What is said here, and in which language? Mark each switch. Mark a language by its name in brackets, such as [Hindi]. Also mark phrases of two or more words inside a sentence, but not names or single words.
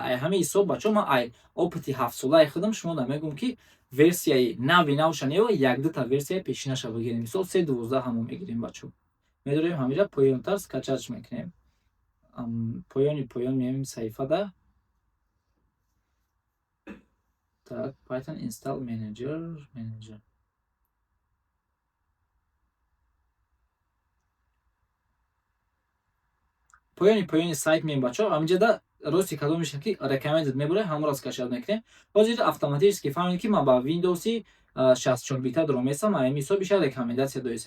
[Tajik] Ай ҳамин ҳисоб бачаҳо, ман ай опити 7-солаи худам шумода мегӯям ки версияи нави навша нева як-дута версияи пешинаша бигирем. Мисол 3.12 ҳамон мегирем бачаҳо. Медорем ҳаминҷа поёнтар скачач мекунем. Поён меоем саҳифада. Так, [English] Python install manager. [Tajik] Поёни сайт меем бачаҳо. Ҳаминҷада рости кадомеша ки recommended мебарад, ҳамонро скачат мекунем. Ҳозир автоматически фаҳмед ки ман ба Windows-и 64 бита дорам месам, ҳамин ҳисоб биша рекомендатсия доисем.